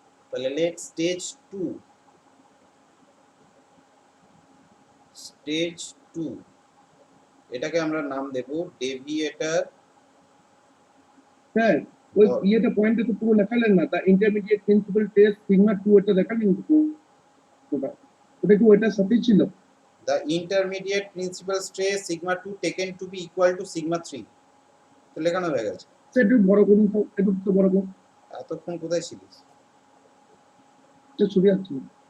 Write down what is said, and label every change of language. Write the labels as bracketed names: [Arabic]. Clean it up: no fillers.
[Bangla] তাহলে late stage 2, stage 2 এটাকে আমরা নাম দেব ডেভিয়েটর। স্যার ওই ইয়েটা পয়েন্টে তো পুরো লেখালেন না, তা ইন্টারমিডিয়েট প্রিন্সিপাল টেস্ট সিগমা 2 এটা দেখালেন ওটা ওটা কি ওইটার সাথেই ছিল? [English] The intermediate principal stress sigma 2 taken to be equal to sigma 3 [Bangla] তো লেখানো হয়ে গেছে। স্যার একটু বড় করুন তো, একটু তো বড় করুন, এতক্ষণ কোথায় ছিলিস? ছবি আসছে না।